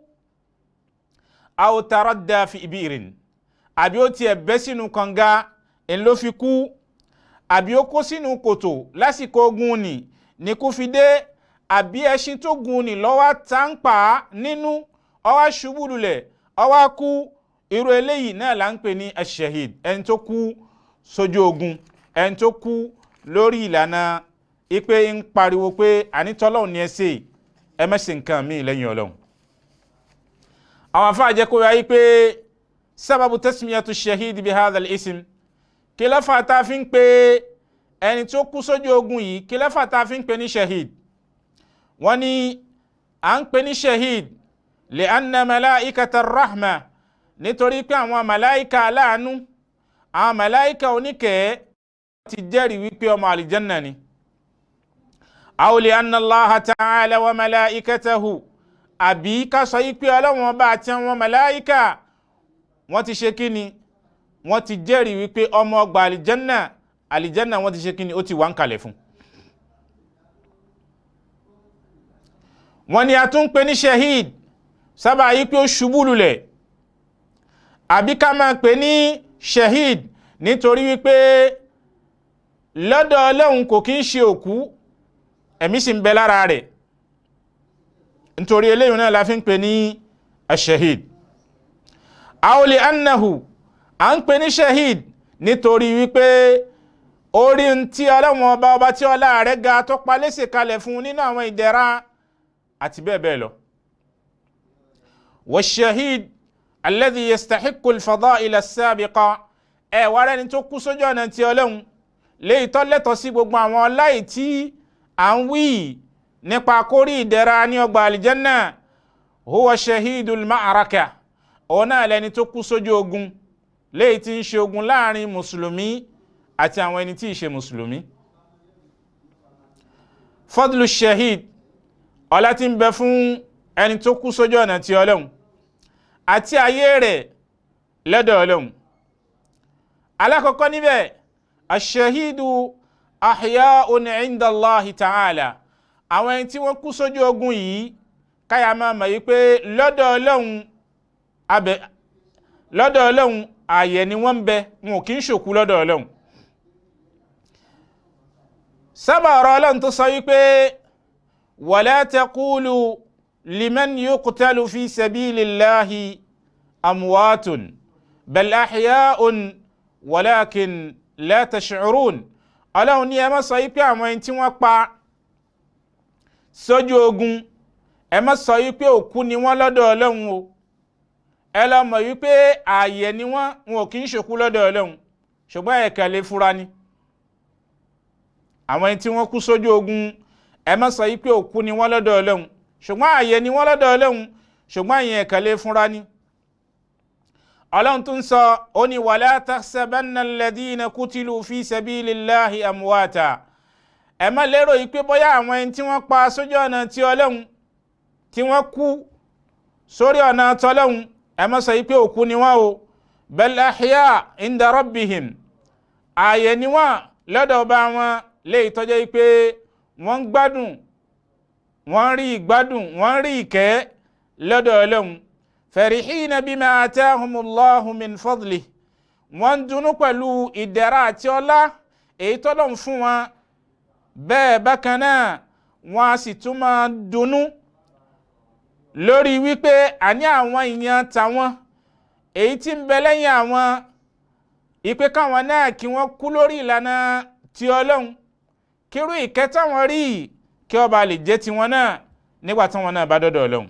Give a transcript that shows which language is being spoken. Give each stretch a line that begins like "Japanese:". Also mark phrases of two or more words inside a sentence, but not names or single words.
Arabic: أو تردى في بئر
Yoruba: àbí ó tiẹ̀ bẹ́ sínú kànga ló fi kú àbí ó kó sínú kòtò lásìkò ogun ní kú fi dé àbí ẹṣin tó gun ní lọ́wọ́ tánpà nínú ó wá ṣubú lulẹ̀ ó wá kú irú eléyìí náà là ń pè ní ash-shahid ẹni tó kú sójú ogun ẹni tó kú lórí ìlànà ipe ń pariwo pé ànítọ́lọ́hùn ni ẹ má ṣe nǹkan míì lẹ́yìn Ọlọ́hun. àwọn afáà jẹ́ kó wáyé pé sábàbù
Arabic: تسمية شهيد بهذا الاسم
Yoruba: kí ló fà tá fi ń pe ẹni tó kú sójú ogun yìí kí ló fà tá fi ń pe ní shahid. wọ́n ní à ń pe ní shahid
Arabic: لأن ملائكة الرحمة
Yoruba: nítorí pé àwọn màláìka aláàánú àwọn màláìka oníkẹ́ ti jẹ́rìí wípé ọmọ àlìjánà ni.
Arabic: أو لأن الله تعالى وملائكته
Yoruba: àbí ká sọ wípé Ọlọ́run Ọba àti àwọn màláìka wọ́n ti ṣe kí ni wọ́n ti jẹ́rìí wípé ọmọ ọgbà àlìjánà wọ́n ti ṣe kí ni ó ti wà ń kalẹ̀ fún. wọ́n ní a tún pè ní shahid sábà yí pé ó ṣubú lulẹ̀ àbí ká máa pè ní shahid nítorí wípé lọ́dọ̀ Ọlọ́run kò kí ń ṣe òkú ẹ̀mí sì ń bẹ lára rẹ̀ nítorí eléyìí náà la fi ń pè ní ash-shahid.
Arabic: أو لأنه
Yoruba: à ń pè ní shahid nítorí wípé orí tí Ọlọ́run ọba tí ọlá rẹ̀ ga tó pa léṣe kalẹ̀ fún nínú àwọn ìdẹ̀ra àti bẹ́ẹ̀ bẹ́ẹ̀ lọ.
Arabic: والشهيد الذي يستحق الفضائل السابقة
Yoruba: wá rẹ́ni tó kú sójú ọ̀nà tí Ọlọ́run léyìí tó lẹ́tọ̀ọ́ sí gbogbo àwọn ọláì tí à ń wí nípa kórí ìdẹ̀ra ní ọgbà àlìjánà
Arabic: هو شهيد المعركة
Yoruba: òun náà lẹni tó kú sójú ogun léyìí tí ń ṣe ogun láàrin mùsùlùmí àti àwọn ẹni tí ì ṣe mùsùlùmí.
Arabic: فضل شهيد
Yoruba: ọlá tí ń bẹ fún ẹni tó kú sójú ọ̀nà tí Ọlọ́run àti ayé rẹ̀ lọ́dọ̀ Ọlọ́run. alákọ̀ọ́kọ́ níbẹ̀
Arabic: الشهيد أحياء عند الله تعالى
Yoruba: àwọn ẹni tí wọ́n kú sójú ogun yìí káyà máa mọ̀ yí pé lọ́dọ̀ Ọlọ́run ààyè ni wọ́n ń bẹ wọn ò kí ń ṣòkú lọ́dọ̀ Ọlọ́run. sábà ọ̀rọ̀ Ọlọ́run tó sọ wípé
Arabic: ولا تقولوا لمن يقتل في سبيل الله أموات بل أحياء ولكن لا تشعرون.
Yoruba: Ọlọ́run ní ẹ má sọ wípé àwọn ẹni tí wọ́n pa sójú ogun ẹ má sọ wípé òkú ni wọ́n lọ́dọ̀ Ọlọ́run o ẹ lọ mọ̀ wípé ààyè ni wọ́n ò kí ń ṣòkú lọ́dọ̀ Ọlọ́run ṣùgbọ́n ẹ̀ka lè fura ni. àwọn ẹni tí wọ́n kú sójú ogun ẹ má sọ wípé òkú ni wọ́n lọ́dọ̀ Ọlọ́run ṣùgbọ́n ààyè ni wọ́n lọ́dọ̀ Ọlọ́run ṣùgbọ́n ẹ̀yìn ẹ̀ka lè fura ni. Ọlọ́run tún sọ ó ní
Arabic: ولا تحسبن الذين قتلوا في سبيل الله أمواتا
Yoruba: ẹ má lérò yìí pé bóyá àwọn ẹni tí wọ́n pa sójú ọ̀nà tí Ọlọ́run tí wọ́n kú sórí ọ̀nà tọ́lọ́run ẹ má sọ yìí pé òkú ni wọ́n o
Arabic: بل أحياء عند ربهم
Yoruba: ààyè ni wọ́n lọ́dọ̀ ọba wọn léyìí tó jẹ́ pé wọ́n ń gbádùn wọ́n rí ìgbádùn wọ́n rí ìkẹ́ lọ́dọ̀ Ọlọ́run.
Arabic: فرحين بما آتاهم الله من فضله
Yoruba: wọ́n dùnnú pẹ̀lú ìdẹ̀ra àti ọlá èyí tọ́lọ́run fún wọn bẹ́ẹ̀ bákan náà wọ́n á sì tún máa dùnnú lórí wípé àní àwọn èèyàn tàwọn èyí tí ń bẹ lẹ́yìn àwọn ìpè káwọn náà kí wọ́n kú lórí ìlànà ti Ọlọ́run kírú ìkẹ́ táwọn rí kí ó bá lè jẹ́ tiwọn náà nígbà táwọn náà bá dọ́dọ̀ Ọlọ́run.